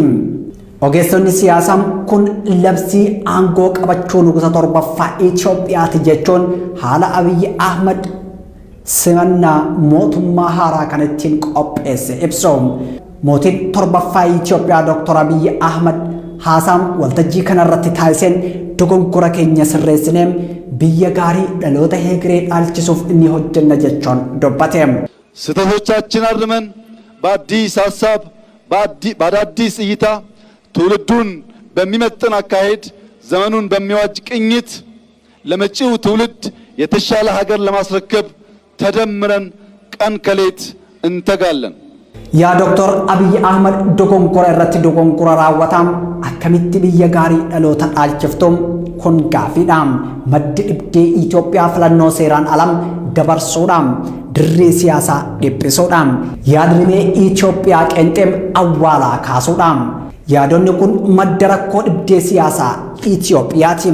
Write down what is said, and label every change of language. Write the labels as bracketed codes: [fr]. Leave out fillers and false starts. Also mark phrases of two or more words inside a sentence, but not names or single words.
[om] Ogeessonni siyaasaa kun labsii aangoo qabachuu nugusa torbaffaa Itoophiyaati jechuun haala Abiyyi Ahmad simannaa mootummaa haaraa kan ittiin qopheesse ibsu. Mootiin torbaffaa Itoophiyaa Dr. Abiyyi Ahmad haasaan waltajjii kanarratti taasiseen dogongora keenya sirreessinee biyya gaarii dhaloota hegeree dhaalchisuuf inni hojjenna jechuun dubbate. [am] ስህተቶቻችን አርመን በአዲስ ሐሳብ በአዳዲስ እይታ ትውልዱን በሚመጥን አካሄድ ዘመኑን በሚዋጅ ቅኝት ለመጪው ትውልድ የተሻለ ሀገር ለማስረከብ ተደምረን ቀን ከሌት እንተጋለን። [om] yaa Dr. Abiyyi Ahmad dogongora irratti dogongora raawwatam akkamitti biyya gaarii dhaloota dhaalchiftuun kun gaafiidha. Maddi dhibdee Itoophiyaa filannoo seeraan alam dabarsuudhaan dirree siyaasaa dhiphisuudhaan yaadrimee Itoophiyaa qeenxeem awwaalaa kaasuudhaan yaadonni kun madda rakkoo dhibdee siyaasaa Itoophiyaati.